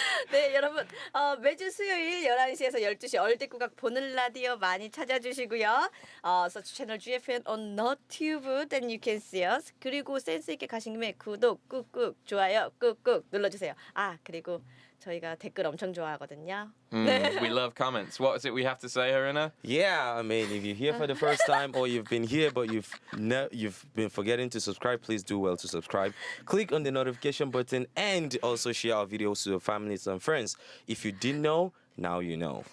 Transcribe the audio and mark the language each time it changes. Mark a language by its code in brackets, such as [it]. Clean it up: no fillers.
[ko] 네, 여러분 매주 수요일 11시에서 12시 얼대국악 보는 라디오 많이 찾아주시고요. 서치 채널 [en] GFN on Nottube, then you can see us. [ko] 그리고 센스 있게 가신 김에 구독 꾹꾹, 좋아요 꾹꾹 눌러주세요. 그리고 저희가 댓글 엄청 좋아하거든요. [en] We love comments. What is it we have to say, Haruna? Yeah, I mean, if you're here for the first time or you've been here but you've been forgetting to subscribe, please do well to subscribe. Click on the notification button and also share our videos to your families and friends. If you didn't know, now you know.